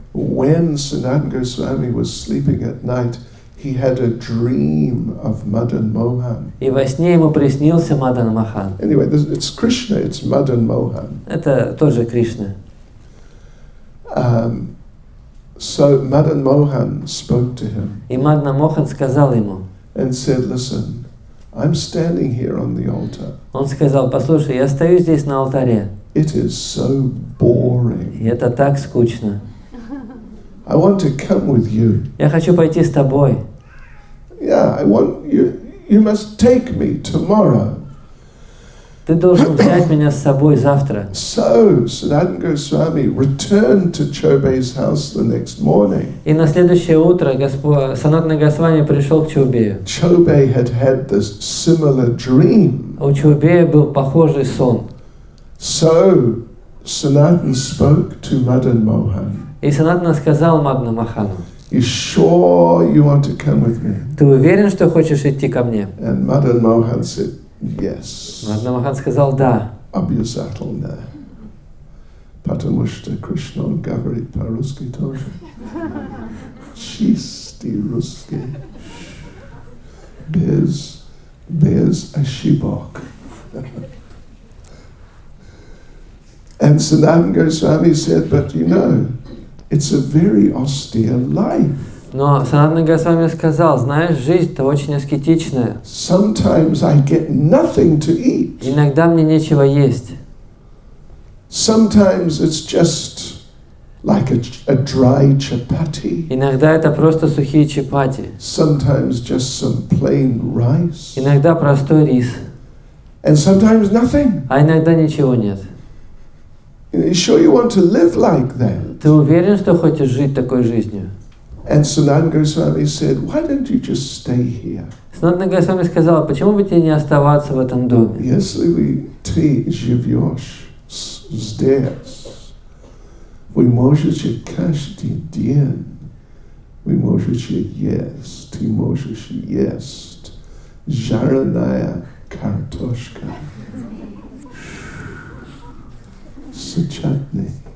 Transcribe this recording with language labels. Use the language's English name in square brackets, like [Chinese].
[English] When Sanatana Goswami was sleeping at night, he had a dream of Madan Mohan. [Russian] И во сне ему приснился Мадана Мохан. [English] Anyway, it's Krishna, it's Madan Mohan. [Russian] Это тоже Кришна. [English] So Madan Mohan spoke to him [Russian] И Мадана Мохан сказал ему, [English] and said, listen, I'm standing here on the altar. [Russian] он сказал, послушай, я стою здесь на алтаре, [English] It is so boring. [Russian] и это так скучно. [English] I want to come with you. [Russian] Я хочу пойти с тобой. [English] Yeah, I want you. You must take me tomorrow. [Russian] Ты должен взять меня с собой завтра. [English] So Sanatana Goswami returned to Chobe's house the next morning. [Russian] И на следующее утро Санатана Госвами пришел к Чобею. [English] Chobe had this similar dream. [Russian] У Чобея был похожий сон. [English] So Sanatana spoke to Madan Mohan. [Russian] И Санатана сказал Мадана Мохану, [English] You sure you want to come with me? [Russian] ты уверен, что хочешь идти ко мне? [English] And Madan Mohan said, yes. [Russian] Мадана Мохан сказал, да. Обязательно. Потому что Кришна говорит по-русски тоже. Чистый русский. Без ошибок. [English] And Sanatana Goswami said, but you know, it's a very austere life. [Russian] Но Санатана Госвами сказал, знаешь, жизнь-то очень аскетичная. [English] Sometimes I get nothing to eat. [Russian] Иногда мне нечего есть. [English] Sometimes it's just like a dry chapati. [Russian] Иногда это просто сухие чапати. [English] Sometimes just some plain rice. [Russian] Иногда простой рис. [English] And sometimes nothing. [Russian] А иногда ничего нет. [English] You sure you want to live like that? [Russian] Ты уверен, что хочешь жить такой жизнью? [English] And Sanatana Goswami said, why don't you just stay here? [Russian] Санатана Госвами сказал, почему бы тебе не оставаться в этом доме? Если ты живешь здесь, вы можете каждый день, вы можете есть, ты можешь есть жареная картошка с чатни.